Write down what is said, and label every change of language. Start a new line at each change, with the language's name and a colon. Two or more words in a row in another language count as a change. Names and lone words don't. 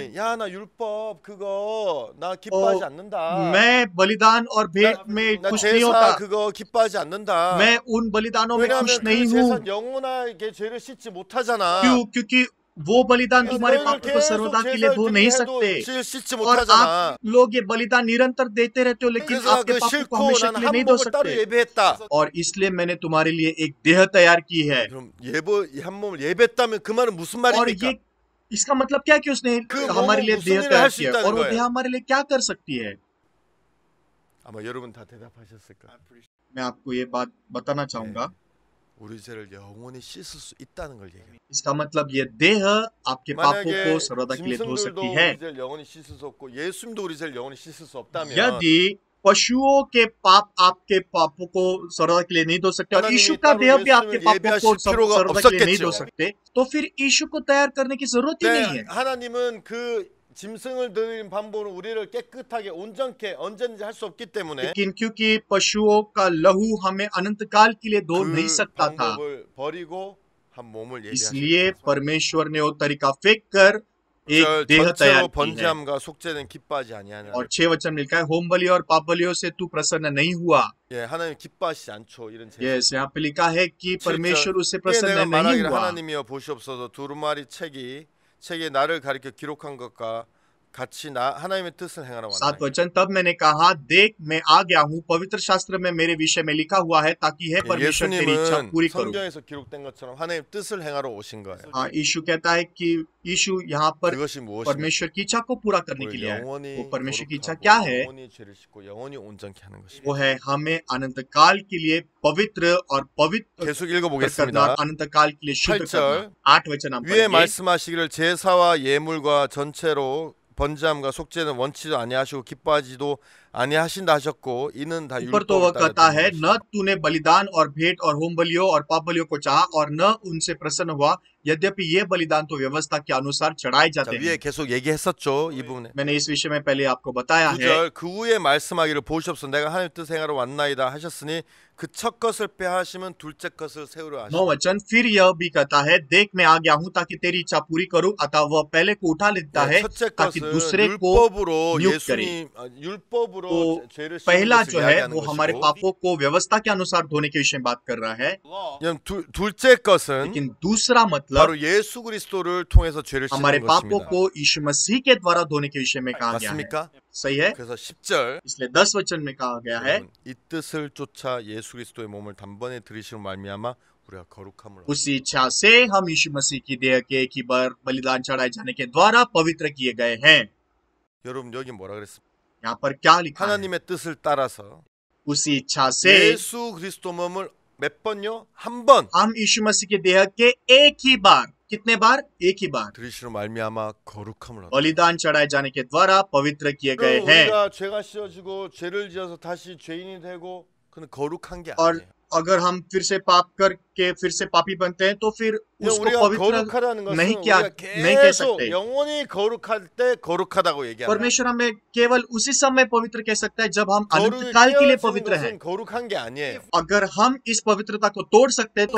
Korean: 하나님이 야 나 율법 그거 나 기뻐하지 않는다.
Hindi: मैं बलिदान और भेंट में
Korean: 나
Hindi: खुश नहीं
Korean: 제사
Hindi: होता,
Korean: 그거 기뻐하지 않는다.
Hindi: मैं उन बलिदानों में
Korean: 왜냐하면
Hindi: खुश
Korean: 그
Hindi: नहीं हूँ।
Korean: 제사 영원하게 죄를 씻지 못하잖아.
Hindi: क्यों? क्योंकि वो बलिदान तुम्हारे
Korean: 너희들
Hindi: पापों को
Korean: 계속
Hindi: सर्वदा के लिए
Korean: 제사를
Hindi: धो नहीं
Korean: 드리게
Hindi: सकते,
Korean: 해도 죄를 씻지
Hindi: और
Korean: 못하잖아.
Hindi: आप लोग ये बलिदान निरंतर देते रहते हो, लेकिन
Korean: 그래서
Hindi: आपके
Korean: 그
Hindi: पापों को
Korean: 싫고
Hindi: हमेशा
Korean: 난
Hindi: के लिए
Korean: 한
Hindi: नहीं धो
Korean: 몸을 따로
Hindi: सकते।
Korean: 예배했다.
Hindi: और इसलिए मैंने तुम्हारे लिए एक देह तैयार की है।
Korean: 그럼 한 몸을 예배했다면 그 말은 무슨
Hindi: और
Korean: 말입니까?
Hindi: ये इसका मतलब क्या कि उसने
Korean: 그
Hindi: हमारे लिए
Korean: 몸은
Hindi: देह
Korean: 무슨 일을
Hindi: तैयार
Korean: 할수
Hindi: किया,
Korean: 있다는
Hindi: और वो
Korean: 거예요?
Hindi: देह हमारे लिए क्या कर सकती है?
Korean: 아마 여러분 다 대답하셨을 거예요.
Hindi: मैं आपको ये बात बताना चाहूंगा।
Korean: 우리 죄를 영원히 씻을 수 있다는 걸 얘기해요.
Hindi: इसका मतलब ये देह आपके पापों
Korean: 만약에
Hindi: को सर्वदा के लिए धो
Korean: 짐승들도
Hindi: सकती है।
Korean: 우리 죄를 영원히 씻을 수 없고 예수님도 우리 죄를 영원히 씻을 수 없다면
Hindi: यदि पशुओं के पाप आपके पापों को सर्वदा के लिए नहीं धो सकते, और
Korean: 하나님이
Hindi: यीशु का
Korean: 따로
Hindi: देह भी आपके
Korean: 예수님을
Hindi: पापों को
Korean: 예배하실 필요가
Hindi: सर्वदा के लिए नहीं धो
Korean: 없었겠죠.
Hindi: सकते, तो फिर यीशु को तैयार करने की जरूरत ही नहीं
Korean: 네,
Hindi: है।
Korean: 하나님은 그 짐승을 드린 방법으로 우리를 깨끗하게 온전케 언제든지 할 수 없기 때문에
Hindi: लेकिन क्योंकि पशुओं का लहू हमें अनंत काल के लिए धो नहीं
Korean: 그
Hindi: सकता था,
Korean: 방법을 버리고 한 몸을
Hindi: इसलिए
Korean: 예비하셨다.
Hindi: परमेश्वर ने वो तरीका फेंक कर एक देह तैयार
Korean: 전체로
Hindi: की है।
Korean: 번제함과 속죄는 기뻐하지 아니하냐.
Hindi: और 6 वचन में लिखा है होम बलि और पाप बलियों से तू प्रसन्न नहीं हुआ।
Korean: 예, 하나님 기뻐하시지 않죠. 이런 제사.
Hindi: यस, यहाँ पे लिखा है कि परमेश्वर उससे
Korean: 이게
Hindi: प्रसन्न
Korean: 내가
Hindi: नहीं
Korean: 말하기를
Hindi: हुआ।
Korean: 하나님이여 보시옵소서 두루마리 책에 나를 가리켜 기록한 것과 같이 나 하나님의 뜻을 행하러 7 왔나이다.
Hindi: वचन तब मैंने कहा देख मैं आ गया हूँ, पवित्र शास्त्र में मेरे विषय में लिखा हुआ है ताकि है परमेश्वर तेरी इच्छा
Korean: 예수님은
Hindi: पूरी करूं।
Korean: 성경에서 기록된 것처럼 하나님의 뜻을 행하러 오신 거예요.
Hindi: हाँ, यीशु कहता है कि यीशु यहाँ पर
Korean: 그것이 무엇입니까?
Hindi: परमेश्वर की इच्छा को पूरा करने के
Korean: 우리
Hindi: लिए है।
Korean: 영원히
Hindi: वो परमेश्वर की इच्छा
Korean: 거룩하고
Hindi: क्या है?
Korean: 영원히 죄를 씻고 영원히 온전케 하는 것입니다.
Hindi: वो है हमें अनंत काल के लिए पवित्र और पवित्र
Korean: 계속
Hindi: करना,
Korean: 읽어보겠습니다.
Hindi: अनंत काल के लिए शुद्ध
Korean: 8절.
Hindi: करना। 8 वचन हम
Korean: 위에
Hindi: पढ़ेंगे।
Korean: 말씀하시기를 제사와 예물과 전체로 번제함과 속죄는 원치도 아니하시고 기뻐하지도 아니하신다 하셨고 이는 다
Hindi: ऊपर तो वह
Korean: 율법을
Hindi: कहता
Korean: 따라
Hindi: है
Korean: 되는
Hindi: न तूने बलिदान और भेंट और होम बलियों और पाप बलियों को चाहा और न उनसे प्रसन्न हुआ, यद्यपि ये बलिदान तो व्यवस्था के अनुसार चढ़ाए
Korean: 자,
Hindi: जाते
Korean: 위에
Hindi: हैं।
Korean: 계속 얘기했었죠. 이 부분에.
Hindi: मैंने इस विषय में पहले आपको बताया है।
Korean: 9절 그 후에 말씀하기를 보시옵소서 내가 하나님 뜻 행하러 왔나이다 하셨으니 그 첫 것을 빼하시면 둘째 것을 세우려 9 하시니
Hindi: वचन फिर यह भी कहता है देख मैं आ गया हूँ ताकि तेरी इच्छा पूरी करूं, अतः वह पहले को उठा लेता है
Korean: 첫째
Hindi: ताकि
Korean: 것은
Hindi: दूसरे को
Korean: 율법으로
Hindi: नियुक्त करे।
Korean: 율법으로
Hindi: तो
Korean: 죄를 씻는
Hindi: पहला
Korean: 것을
Hindi: जो है
Korean: 이야기하는
Hindi: वो हमारे
Korean: 것이고
Hindi: पापों को व्यवस्था के अनुसार धोने के विषय में बात कर रहा है।
Korean: 그냥 둘째 것은
Hindi: लेकिन दूसरा मतलब
Korean: 바로 예수 그리스도를 통해서 죄를
Hindi: हमारे
Korean: 씻는
Hindi: पापों
Korean: 것입니다.
Hindi: को यीशु मसीह के द्वारा धोने के विषय में कहा गया है।
Korean: 맞습니까?
Hindi: सही है।
Korean: 그래서 10절
Hindi: इसलिए 10 वचन में कहा गया है
Korean: 여러분, 이 뜻을 쫓아 예수 그리스도의 몸을 단번에 들이시로 말미암아 우리가 거룩함을
Hindi: उसी इच्छा से हम यीशु मसीह की देह के एक ही बार बलिदान चढ़ाए जाने के द्वारा पवित्र किए गए हैं।
Korean: 여러분 여기 뭐라 그랬습니까?
Hindi: यहाँ पर क्या लिखा है?
Korean: 하나님의 뜻을 따라서
Hindi: उसी इच्छा से
Korean: 예수 그리스도 몸을 몇 번요? 한 번
Hindi: हम यीशु मसीह के देह के एक ही बार, कितने बार? एक ही बार
Korean: 들이시로 말미암아 거룩함을 얻어.
Hindi: बलिदान चढ़ाए जाने के द्वारा पवित्र किए गए हैं।
Korean: 우리가 죄가 씌어지고 죄를 지어서 다시 죄인이 되고 그는 거룩한 게
Hindi: और
Korean: 아니에요.
Hindi: अगर हम फिर से पाप करके फिर से पापी बनते हैं तो फिर
Korean: 그냥
Hindi: उसको
Korean: 우리가
Hindi: पवित्र
Korean: 거룩하다는 것은
Hindi: नहीं
Korean: 우리가
Hindi: नहीं कह
Korean: 계속
Hindi: सकते।
Korean: 영원히 거룩할 때 거룩하다고 얘기하는
Hindi: परमेश्वर हमें केवल उसी समय पवित्र कह सकता है जब हम
Korean: 거룩이
Hindi: अनंत काल के लिए
Korean: 깨어지는
Hindi: पवित्र हैं।
Korean: 것은 거룩한 게 아니에요.
Hindi: अगर हम इस पवित्रता को तोड़ सकते हैं तो